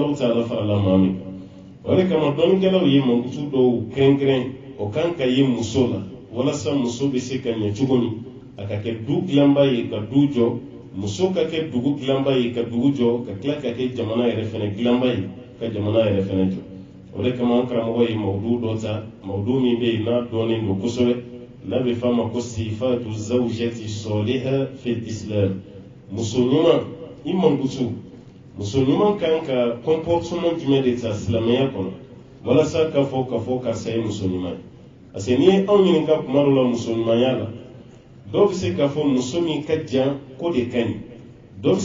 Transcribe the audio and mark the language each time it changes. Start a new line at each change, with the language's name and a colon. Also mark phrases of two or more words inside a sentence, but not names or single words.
Bambara: Alahu Taala farala maa min kan o de kama dɔnnikɛlaw ye mankutu dɔw kɛrɛnkɛrɛn o kan ka ye muso la walasa muso bɛ se ka ɲɛ cogo min a ka kɛ du dilanba ye ka du jɔ muso ka kɛ dugu dilanba ye ka dugu jɔ ka tila ka kɛ jamana yɛrɛ fɛnɛ dilanba ye ka jamana yɛrɛ fɛnɛ jɔ o de kama an karamɔgɔ ye mawudu dɔ ta mawudu min bɛ yen n'a dɔnnen don kosɛbɛ n'a bɛ f'a ma ko
Arabic: صفات الزوجة الصالحة في الإسلام
Bambara: muso ɲuman i mankutu muso ɲuman kan ka comportement jumɛn de ta silamɛya kɔnɔ walasa ka fɔ karisa ye muso ɲuman ye
French: parce que
Bambara: n'i ye anw ɲininka kuma dɔ la muso ɲumanya la dɔw bɛ se k'a fɔ muso min ka jan ko de ka ɲi dɔw bɛ